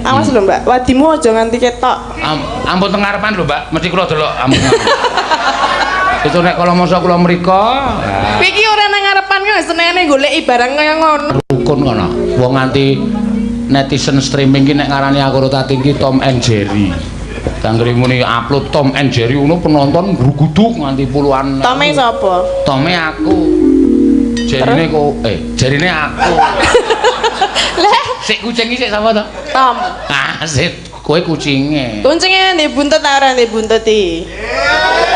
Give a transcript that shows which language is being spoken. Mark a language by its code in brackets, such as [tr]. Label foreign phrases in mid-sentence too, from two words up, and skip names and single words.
[jv] Awas lho Mbak, wadimu aja nganti ketok. Ampun teng ngarepan lho Mbak, mesti kula delok ampun. Itu nek kala masa kula mriko. Kowe iki ora nang ngarepan kok senene goleki barang kaya ngono. Rukun kono. Wong nganti netizen streaming ki nek ngarani aku rotati ki Tom and Jerry. Tanggri muni upload Tom and Jerry ngono penonton gruguduk nganti puluhan. Tome sapa? Tome aku. Jerine kok jarine aku. Lah, Sik kucing iki sik sapa to? Tom. Ah, sik kowe kucinge. Kuncingnya di buntut ta ora di buntut iki?